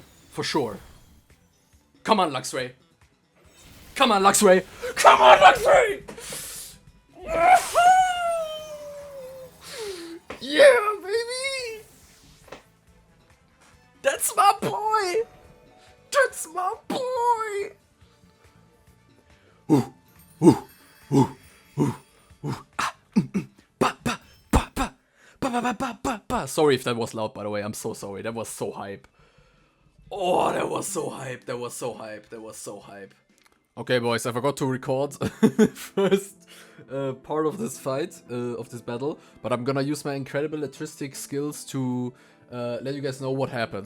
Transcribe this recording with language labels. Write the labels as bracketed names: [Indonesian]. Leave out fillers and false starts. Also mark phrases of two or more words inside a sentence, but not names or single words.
[English] For sure. Come on, Luxray. Come on, Luxray. Come on, Luxray! Yeah, baby! That's my boy! That's my boy! Ooh, ooh, ooh, ooh, ooh. Ah, ba, ba, ba, ba, ba, ba, ba, ba, ba. Sorry if that was loud, by the way. I'm so sorry. That was so hype. Oh, that was so hype. That was so hype. That was so hype. Okay, boys, I forgot to record first part of this fight, of this battle, but I'm gonna use my incredible electristic skills to let you guys know what happened.